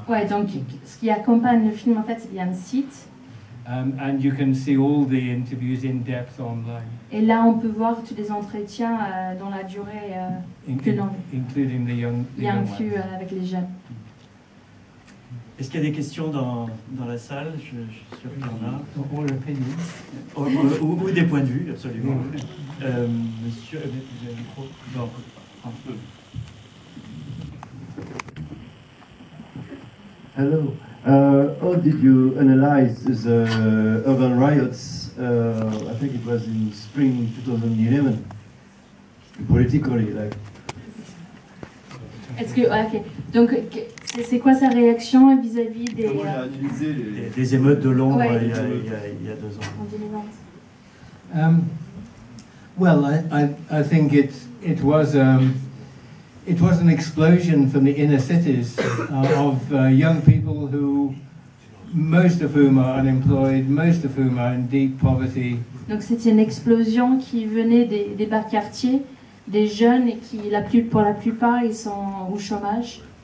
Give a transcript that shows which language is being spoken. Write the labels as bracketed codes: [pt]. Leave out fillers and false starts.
[fr] Ouais, donc ce qui accompagne le film en fait, il y a un site. [en] And you can see all the interviews in depth online. [fr] Et là, on peut voir tous les entretiens dans la durée plus longue. [en] Including the young [fr] Il y a [en] ones. [fr] inclus avec les jeunes. Est-ce qu'il y a des questions dans la salle? Je suis sûr qu'il y en a. [en] Or opinions. [fr] Ou des points de vue, absolument. Monsieur, vous avez le micro? Non, un peu. [en] Hello. How did you analyze the urban riots? I think it was in spring 2011. Politically, like. [fr] Est-ce que ok. Donc c'est quoi sa réaction vis-à-vis des Comment il a utilisé des émeutes de Londres Ouais. il y a 2 ans? en 2020? [en] Well, I think it was an explosion from the inner cities of young people who, most of whom are unemployed, most of whom are in deep poverty. [fr] Donc c'était une explosion qui venait des bas quartiers, des jeunes et qui pour la plupart ils sont au chômage.